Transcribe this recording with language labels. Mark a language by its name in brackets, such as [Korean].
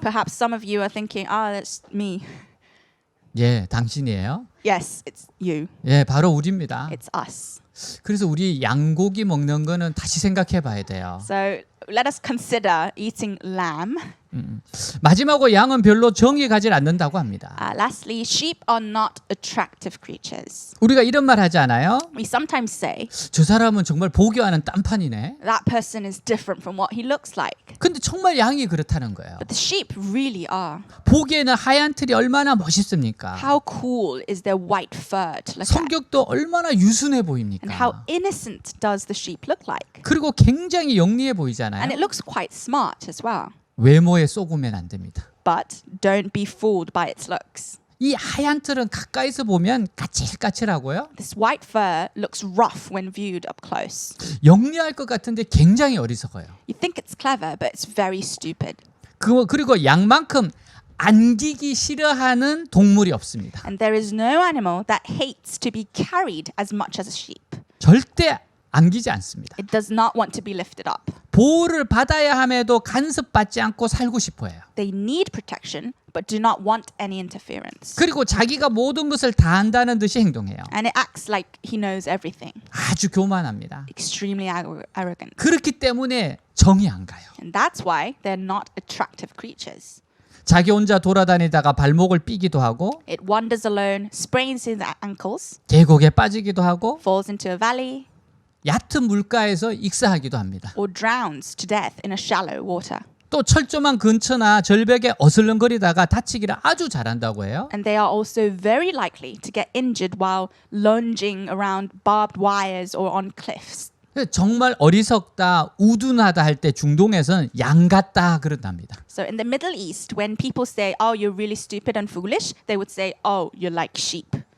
[English] Perhaps some of you are thinking, that's me. [Korean] 예, 당신이에요. [English] Yes, it's you. [Korean] 예, 바로 우리입니다. [English] It's us. [Korean] 그래서 우리 양고기 먹는 거는 다시 생각해 봐야 돼요. [English] So let us consider eating lamb. [Korean] 마지막으로 양은 별로 정이 가지 않는다고 합니다. [English] Lastly, sheep are not attractive creatures. [Korean] 우리가 이런 말 하지 않아요? [English] We sometimes say, [Korean] 저 사람은 정말 보기와는 딴판이네. [English] that person is different from what he looks like. [Korean] 근데 정말 양이 그렇다는 거예요. [English] But the sheep really are. [Korean] 보기에는 하얀 털이 얼마나 멋있습니까? [English] How cool is their white fur to look at? [Korean] 성격도 얼마나 유순해 [English] And [Korean] 보입니까? [English] how innocent does the sheep look like? [Korean] 그리고 굉장히 영리해 [English] And [Korean] 보이잖아요. [English] it looks quite smart as well. [Korean] 외모에 쏘구면 안 됩니다. [English] But don't be fooled by its looks. [Korean] 이 하얀 털은 가까이서 보면 까칠까칠하고요. [English] This white fur looks rough when viewed up close. [Korean] 영리할 것 같은데 굉장히 어리석어요. [English] You think it's clever, but it's very stupid. [Korean] 그리고 양만큼 안기기 싫어하는 동물이 없습니다. [English] And there is no animal that hates to be carried as much as a sheep. [Korean] 절대 안기지 않습니다. [English] It does not want to be lifted up. [Korean] 보호를 받아야 함에도 간섭받지 않고 살고 싶어해요. [English] They need protection, but do not want any interference. [Korean] 그리고 자기가 모든 것을 다 안다는 듯이 행동해요. [English] And it acts like he knows everything. [Korean] 아주 교만합니다. [English] Extremely arrogant. [Korean] 그렇기 때문에 정이 안 가요. [English] And that's why they're not attractive creatures. [Korean] 자기 혼자 돌아다니다가 발목을 삐기도 하고 [English] It wanders alone, sprains its ankles, [Korean] 계곡에 빠지기도 하고 [English] falls into a valley, [Korean] 얕은 물가에서 익사하기도 합니다. [English] or drowns to death in a shallow water. [Korean] 또 철조망 근처나 절벽에 어슬렁거리다가 다치기를 아주 잘한다고 해요. [English] And they are also very likely to get injured while lunging around barbed wires or on cliffs. [Korean] 정말 어리석다, 우둔하다 할 때 중동에서는 양 같다 그런답니다. [English] So in the Middle East, when people say, "Oh, you're really stupid and foolish," they would say, "Oh, you're like sheep."